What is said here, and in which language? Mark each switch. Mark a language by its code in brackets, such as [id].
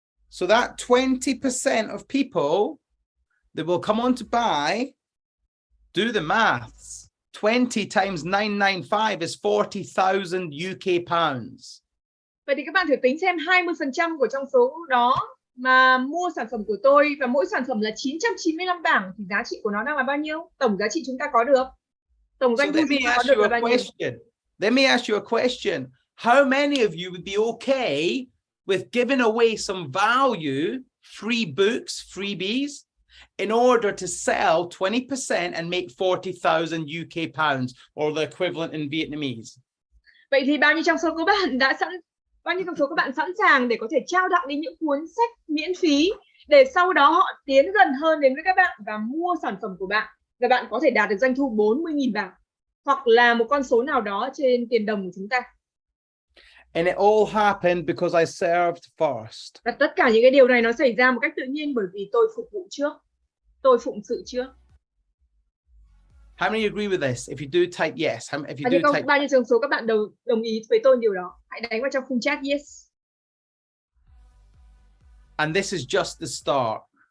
[en] So that 20% of people that will come on to buy, do the maths. 20 times 995 is 40,000 UK pounds. [vi] Vậy thì các bạn thử tính xem 20% của trong số đó mà mua sản phẩm của tôi và mỗi sản phẩm là 995 bảng thì giá trị của nó đang là bao nhiêu? Tổng giá trị chúng ta có được. Tổng doanh thu chúng ta có được là bao nhiêu? [en] Let me ask you a question. How many of you would be okay with giving away some value, free books, freebies, in order to sell 20% and make 40,000 UK pounds or the equivalent in Vietnamese? [vi] Vậy thì bao nhiêu trong số các bạn sẵn sàng để có thể trao tặng đi những cuốn sách miễn phí để sau đó họ tiến gần hơn đến với các bạn và mua sản phẩm của bạn và bạn có thể đạt được doanh thu 40.000 bảng hoặc là một con số nào đó trên tiền đồng của chúng ta. [en] And it all happened because I served first. [vi] Và tất cả những cái điều này nó xảy ra một cách tự nhiên bởi vì tôi phục vụ trước. Tôi phụng sự trước. [en] How many agree with this? If you do, type yes. If you do, type. [vi] Bao nhiêu trong số các bạn đồng ý với tôi điều đó? Hãy đánh vào trong khung chat yes. [en] And this is just the start.